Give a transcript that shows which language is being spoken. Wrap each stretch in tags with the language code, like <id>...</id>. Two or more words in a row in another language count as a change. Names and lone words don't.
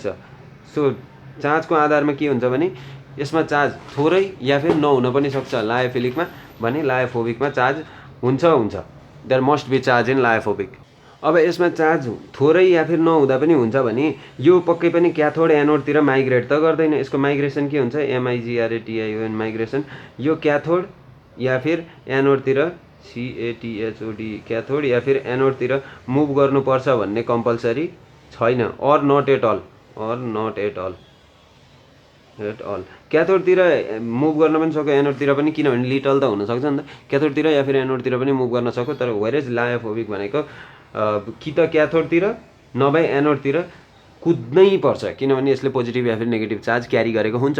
<ne>सो चार्जको आधारमा के हुन्छ भने यसमा चार्ज थोरै</ne> <hi>या फिर</hi> <ne>नहुन पनि सक्छ लायोफिलिकमा भने। लायोफोबिकमा चार्ज हुन्छ।</ne> <en>there must be charge in lyophobic.</en> <ne>अब यसमा चार्ज थोरै</ne> <hi>या फिर</hi> <ne>नहुँदा पनि हुन्छ भने यो पक्कै पनि क्याथोड एनोडतिर माइग्रेट त गर्दैन। यसको माइग्रेसन के हुन्छ, MIGRATION माइग्रेसन। यो क्याथोड</ne> <hi>या फिर</hi> <ne>एनोडतिर, CATHOD क्याथोड</ne> <hi>या फिर</hi> <ne>एनोडतिर मुभ गर्नुपर्छ भन्ने कम्पलसरी छैन।</ne> <en>or not at all</en> <ne>क्याथोडतिर मुभ गर्न पनि सक्यो, एनोडतिर पनि, किनभने लिटल त हुनसक्छ नि त। क्याथोडतिर</ne> <hi>या फिर</hi> <ne>एनोडतिर पनि मुभ गर्न सक्यो। तर वेरेज लायोफोबिक भनेको कि त क्याथोडतिर नभए एनोडतिर कुद्नै पर्छ, किनभने यसले पोजिटिभ</ne> <hi>या फिर</hi> <ne>नेगेटिभ चार्ज क्यारी गरेको हुन्छ।</ne>